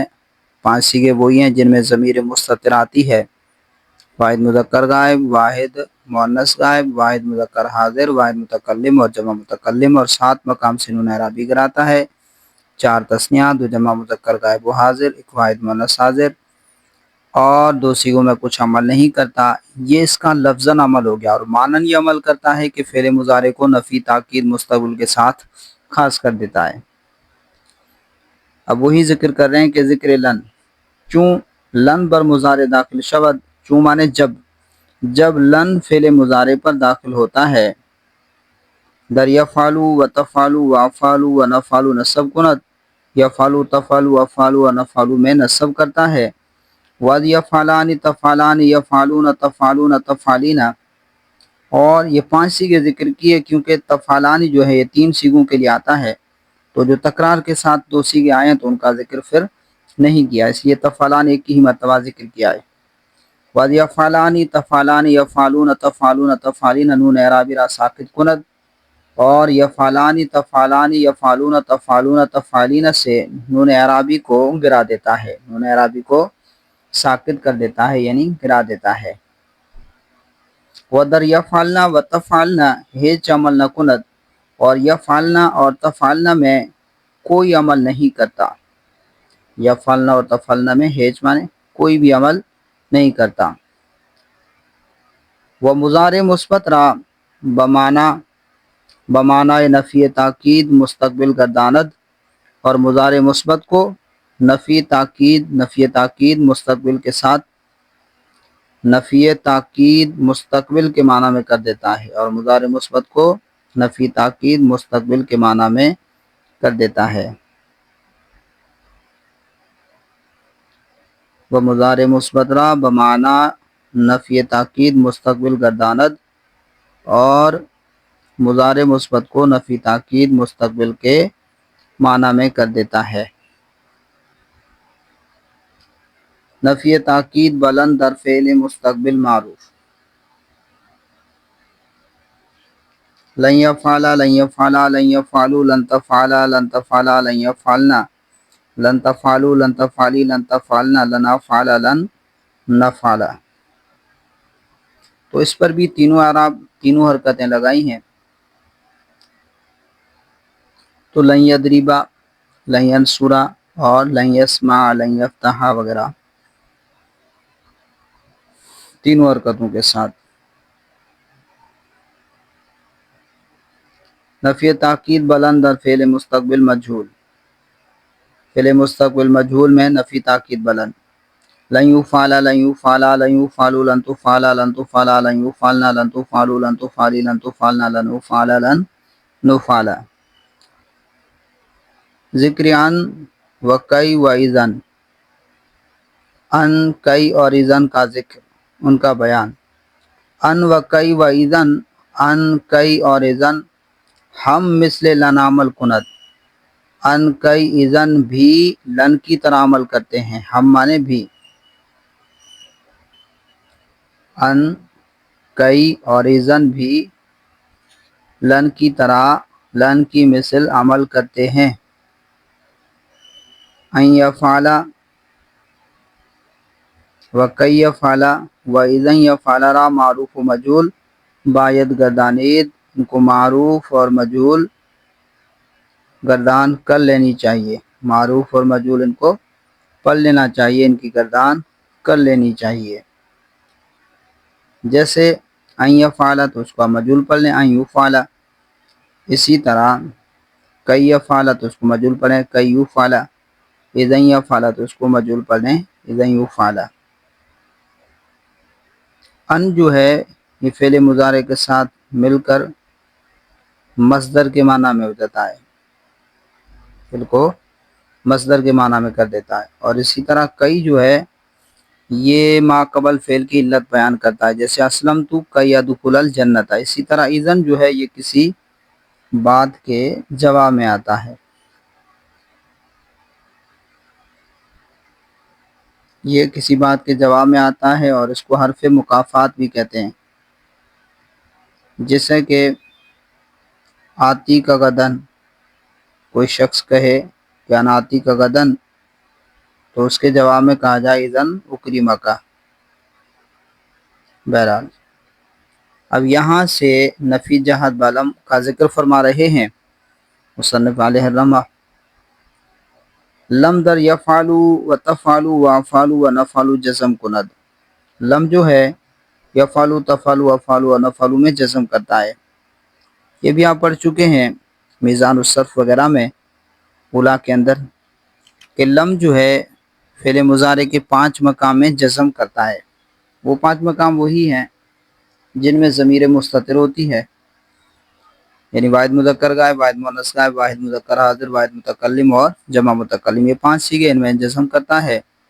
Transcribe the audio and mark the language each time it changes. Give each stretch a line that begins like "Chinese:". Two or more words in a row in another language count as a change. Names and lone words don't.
Urdu: 5 صیغے وہی ہیں جن میں ضمیر مستتر آتی ہے، واحد مذکر غائب، واحد مؤنث غائب، واحد مذکر حاضر، واحد متکلم اور جمع متکلم، اور 7 مقام سے نون اعرابی گراتا ہے، 4 تثنیہ، 2 جمع مذکر غائب و حاضر، 1 واحد مؤنث حاضر، اور 2 صیغوں میں کچھ عمل نہیں کرتا۔ یہ اس کا لفظاً عمل ہو گیا، اور معنن یہ عمل کرتا ہے کہ فعل مضارع کو نفی، تاکید، مستقبل کے ساتھ خاص کر دیتا ہے۔ اب وہی ذکر کر رہے ہیں کہ
Persian: ذکر لن چون لن بر مضارع داخل شود،
Urdu: چون مانے جب لن فعل مضارع پر داخل ہوتا ہے،
Persian: در یفعلو و تفعلو و افعلو و نفعلو نصب کند،
Urdu: یفعلو تفعلو افعلو و نفعلو میں نصب کرتا ہے،
Persian: ود یفعلان تفعلان یفعلون تفعلون تفعلین،
Urdu: اور یہ 5 صیغے ذکر کیے کیونکہ تفعلان جو ہے یہ 3 صیغوں کے لیے آتا ہے، تو جو تکرار کے ساتھ 2 صیغے آئے ہیں تو ان کا ذکر پھر نہیں کیا، اس لیے تفعلان ایک ہی مرتبہ ذکر کیا ہے۔
Persian: وَإِذْ يَفْعَلَانِ تَفْعَلَانِ يَفْعَلُونَ تَفْعَلُونَ تَفْعَلِينَ نون اعرابی را ساکت کند،
Urdu: اور یفعلان تفعلان یفعلون تفعلون تفعلین سے نون اعرابی کو گرا دیتا ہے، نون اعرابی کو ساکت کر دیتا ہے یعنی گرا دیتا ہے۔
Persian: وَدَرْ يَفْعَلْنَا وَتَفْعَلْنَا ہیچ عمل نہ کند،
Urdu: اور یفعلنا اور تفعلنا میں کوئی عمل نہیں کرتا، یفعلنا اور تفعلنا میں ہیج مانے کوئی بھی عمل نہیں کرتا۔
Persian: وہ مضارع مثبت را بمعنی نفی تاکید مستقبل گرداند،
Urdu: اور مضارع مثبت کو نفی تاکید مستقبل کے ساتھ نفی تاکید مستقبل کے معنی میں کر دیتا ہے، اور مضارع مثبت کو نفی تاکید مستقبل کے معنی میں کر دیتا ہے۔
Persian: وہ مضارع مثبت را بمعنی نفی تاکید مستقبل گرداند،
Urdu: اور مضارع مثبت کو نفی تاکید مستقبل کے معنی میں کر دیتا ہے۔
Persian: نفی تاکید بلند در فعل مستقبل معروف۔
Arabic: لن یفعل لن یفعل لن یفعلوا لن تفعل لن تفعل لن یفعلنا لن تفعلوا لن تفعلی لن تفعلنا لن افعل لن نفعل۔
Urdu: تو اس پر بھی تینوں حرکتیں لگائی ہیں۔ تو لن یضربا، لن ینصرا اور لن یسمع، لن یفتح وغیرہ تینوں حرکتوں کے ساتھ۔
Persian: نفی تاکید بلند در
Urdu: فعل مستقبل مجہول، فعل مستقبل مجہول میں نفی تاکید بلند۔
Arabic: لن یفعل لن یفعل لن یفعلوا لن تفعل لن تفعل لن یفعلنا لن تفعلوا لن تفعلی لن تفعلنا لن نفعل لن نفعل۔
Persian: ذکر ان و کئی و اذن،
Urdu: ان کئی اور اذن کا ذکر، ان کا بیان۔
Persian: ان و کئی و اذن،
Urdu: ان کئی اور اذن
Persian: ہم مثل لن عمل کند،
Urdu: ان کئی اذن بھی لن کی طرح عمل کرتے ہیں، ہم مانے بھی۔ ان کئی اور اذن بھی لن کی طرح، لن کی مثل عمل کرتے ہیں۔
Persian: ان یفعل و کئی یفعل و اذن یفعل را معروف و مجہول باید گردانید،
Urdu: ان کو معروف اور مجہول گردان کر لینی چاہیے، معروف اور مجہول ان کو پڑھ لینا چاہیے، ان کی گردان کر لینی چاہیے۔ جیسے ان یفعل تو اس کو مجہول پڑھ لیں، ان یفعل۔ اسی طرح کئی یفعل تو اس کو مجہول پڑھیں، کئی یفعل۔ اذن یفعل تو اس کو مجہول پڑھیں، اذن یفعل۔ ان جو ہے یہ فعل مضارع کے ساتھ مل کر مصدر کے معنی میں ہو جاتا ہے، فعل کو مصدر کے معنی میں کر دیتا ہے۔ اور اسی طرح کئی جو ہے یہ ما قبل فعل کی علت بیان کرتا ہے، جیسے
Arabic: اسلمت کئی ادخل الجنت۔
Urdu: اسی طرح اذن جو ہے یہ کسی بات کے جواب میں آتا ہے، یہ کسی بات کے جواب میں آتا ہے، اور اس کو حرف مکافات بھی کہتے ہیں۔ جیسے کہ
Arabic: آتی کا غدن،
Urdu: کوئی شخص کہے کہ
Arabic: انا آتی کا غدن،
Urdu: تو اس کے جواب میں کہا جائے
Arabic: اذن اکرمک۔
Urdu: بہرحال اب یہاں سے نفی جہت بلم کا ذکر فرما رہے ہیں مصنف علیہ الرحمہ۔
Persian: لم در یفعلو و تفعلو و افعلو و نفعلو جزم کند،
Urdu: لم جو ہے یفعلو تفعلو افعلو و نفعلو میں جزم کرتا ہے۔ یہ بھی آپ پڑھ چکے ہیں میزان الصرف وغیرہ میں اولا کے اندر، کہ لم جو ہے فعل مضارع کے 5 مقام میں جزم کرتا ہے۔ وہ 5 مقام وہی ہیں جن میں ضمیر مستتر ہوتی ہے، یعنی واحد مذکر غائب، واحد مؤنث غائب، واحد مذکر حاضر، واحد متکلم اور جمع متکلم، یہ 5 صیغے ان میں جزم کرتا ہے۔